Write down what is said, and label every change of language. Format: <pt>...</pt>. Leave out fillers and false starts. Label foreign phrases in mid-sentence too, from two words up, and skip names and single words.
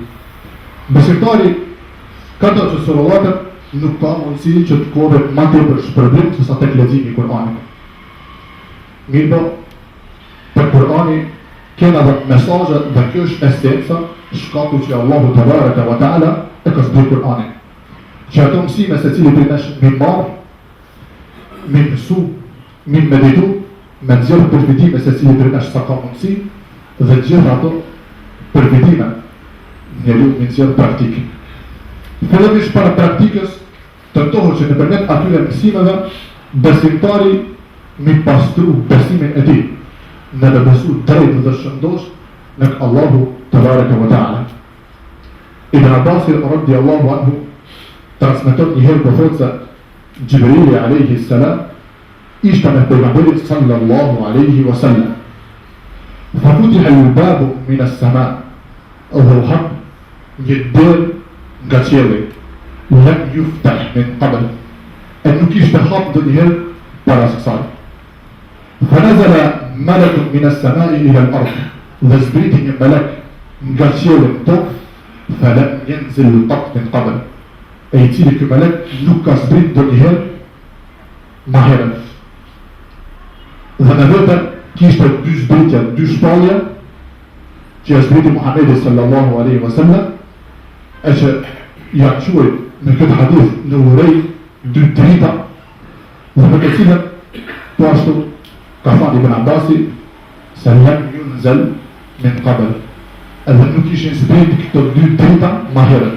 <sq>Besimtari ka do që sorolatër nuk ka mundësi që të kove ma tepër shpërblim se sa tek leximi I Kur'anit. Mirë, për Kur'ani kena dhe mesazhe dhe kjo është esenca shkaku që</sq> <ar>الله تبارك وتعالى</ar> <sq>e ka zbritur Kur'anin. Që ato mësime se cili prej nesh mi marr, mi mësu, mi meditu, me nxjerr përfitime se cili prej nesh sa ka mundësi dhe gjithë ato përfitime njeriu mi nxjerr praktik. Fillimisht para praktikës tentohet që nëpërmjet atyre mësimeve besimtari mi pastru besimin e tij në të besu drejt dhe shëndosh në</sq> <ar>الله تبارك وتعالى.</ar> <sq>Ibn Abbas</sq> <ar>رضي الله عنه</ar> <sq>transmeton një herë thotë se Jibrili</sq> <ar>عليه السلام</ar> <sq>ishte me pejgamberin</sq> <ar>صلى الله عليه وسلم. ففتح الباب من السماء'</ar> <sq>dhe u hap një derë nga qielli,</sq> <ar>لم يفتح من قبل,</ar> <sq>e nuk ishte hap ndonjëherë para kësaj.</sq> <ar>فنزل ملك من السماء إلى الأرض,</ar> <sq>dhe zbriti një melek nga qielli në tokë,</sq> <ar>فلم ينزل قط من قبل,</ar> <sq>e I cili ky melek nuk ka zbrit ndonjëherë më herët. Dhe në vetë kishte 2 zbritje, 2 shpallje që ja zbriti Muhammedi</sq> <ar>صلى الله عليه وسلم,</ar> <sq>e që janë quajtur në këtë hadith në urej 2 drita, dhe për të cilën po ashtu ka thënë Ibn Abbasi se</sq> <ar>لم ينزل من قبل,</ar> <sq>edhe nuk ishin zbritur këto 2 drita më herët.</sq>